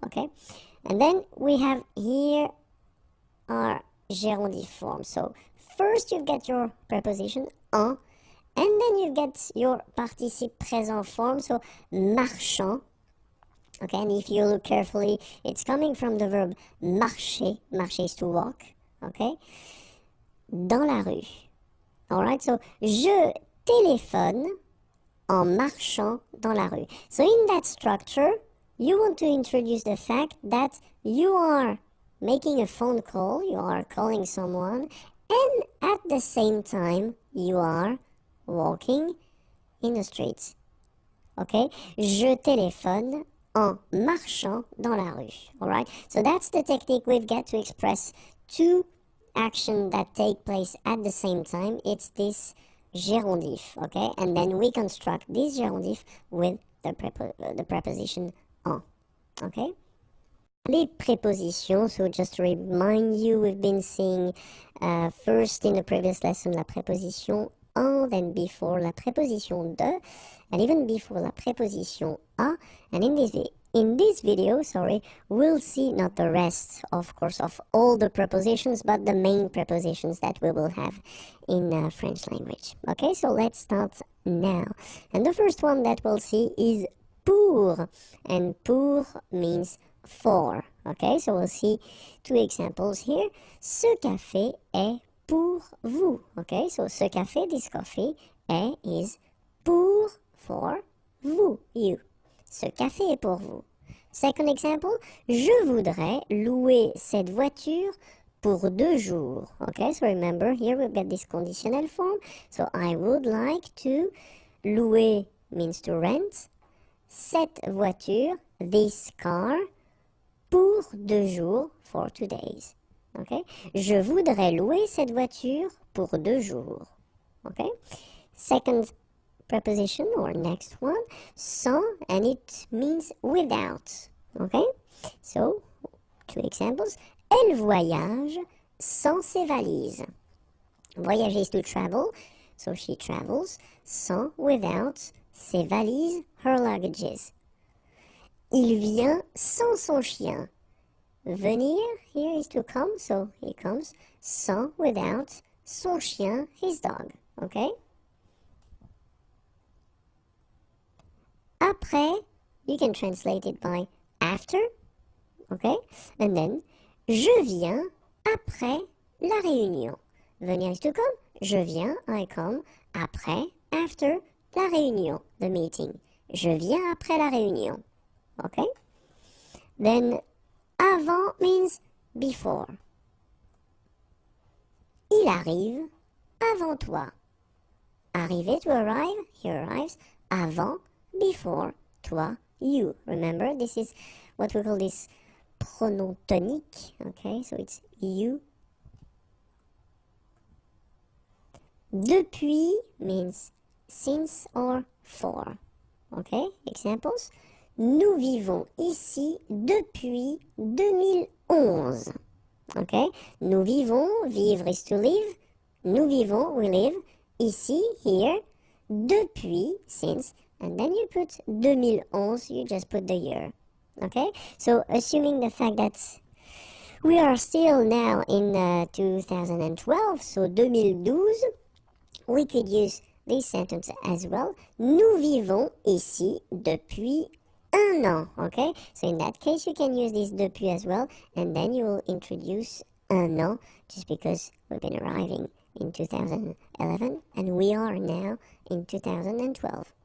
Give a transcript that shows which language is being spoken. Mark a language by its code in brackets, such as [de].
[en] Okay, and then we have here our gérondif form. So first you get your preposition en, and then you get your participe présent form. So marchant. Okay, and if you look carefully, it's coming from the verb marcher. Marcher is to walk. Okay. [fr] Dans la rue. [en] Alright, so [fr] je téléphone en marchant dans la rue. [en] So in that structure, you want to introduce the fact that you are making a phone call, you are calling someone, and at the same time, you are walking in the streets. Okay? [fr] Je téléphone en marchant dans la rue. [en] Alright? So that's the technique we've got to express two action that take place at the same time. It's this gérondif, okay? And then we construct this gérondif with the preposition en, okay? Les prépositions, so just to remind you, we've been seeing first in the previous lesson [fr] la préposition en, [en] then before [fr] la préposition de, [en] and even before [fr] la préposition a, [en] and in this video, we'll see not the rest, of course, of all the prepositions, but the main prepositions that we will have in French language. Okay, so let's start now. And the first one that we'll see is pour, and pour means for. Okay, so we'll see two examples here. [fr] Ce café est pour vous. [en] Okay, so [fr] ce café, [en] this coffee, is pour, for, vous, you. [fr] Ce café est pour vous. [en] Second example, [fr] je voudrais louer cette voiture pour 2 jours. [en] Okay, so remember here we've got this conditional form. So I would like to, louer means to rent, cette voiture, this car, pour 2 jours, for 2 days. [fr] Okay, je voudrais louer cette voiture pour 2 jours. [en] Okay, second preposition or next one, sans, and it means without. Okay, so two examples. [fr] Elle voyage sans ses valises. [en] Voyager is to travel, so she travels, sans, without, ses valises, her luggages. [fr] Il vient sans son chien. [en] Venir here is to come, so he comes, sans, without, son chien, his dog. Okay? Après, you can translate it by after, okay? And then, [fr] je viens après la réunion. [en] Venir is to come, je viens, I come, après, after, la réunion, the meeting. [fr] Je viens après la réunion, okay? [en] Then, avant means before. [fr] Il arrive avant toi. [en] Arriver, to arrive, he arrives, avant, before, toi, you. Remember, this is what we call this pronom tonique, okay? So it's you. Depuis means since or for, okay? Examples. [fr] Nous vivons ici depuis 2011, okay? Nous vivons, [en] vivre is to live. Nous vivons, we live, ici, here, depuis, since, and then you put 2011, you just put the year, okay? So assuming the fact that we are still now in 2012, so 2012, we could use this sentence as well. [fr] Nous vivons ici depuis 1 an, okay? [en] So in that case, you can use this depuis as well, and then you will introduce 1 an, just because we've been arriving in 2011, and we are now in 2012.